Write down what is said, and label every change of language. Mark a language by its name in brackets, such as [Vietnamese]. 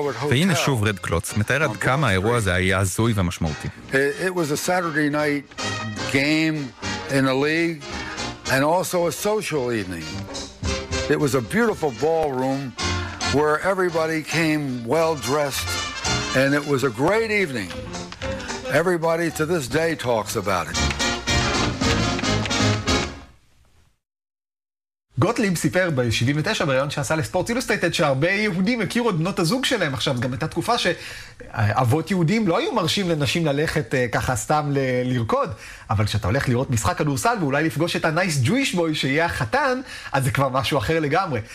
[Hebrew] והנה שוב רד קלוץ, מתאר עד כמה האירוע הזה היה הזוי ומשמעותי. [English] It was a Saturday night game in a league and also a social evening. It was a beautiful ballroom where everybody came well dressed and it was a great evening. Everybody to this day talks about it. [Hebrew] גוטליב סיפר ב-79 בריאיון שעשה לספורט אילוסטרייטד שהרבה יהודים הכירו את בנות הזוג שלהם. עכשיו, גם הייתה תקופה שאבות יהודים לא היו מרשים לנשים ללכת ככה סתם לרקוד, אבל כשאתה הולך לראות משחק כדורסל ואולי לפגוש את [English] הנייס ג'ויש בוי [Hebrew] שיהיה החתן, אז זה כבר משהו אחר לגמרי.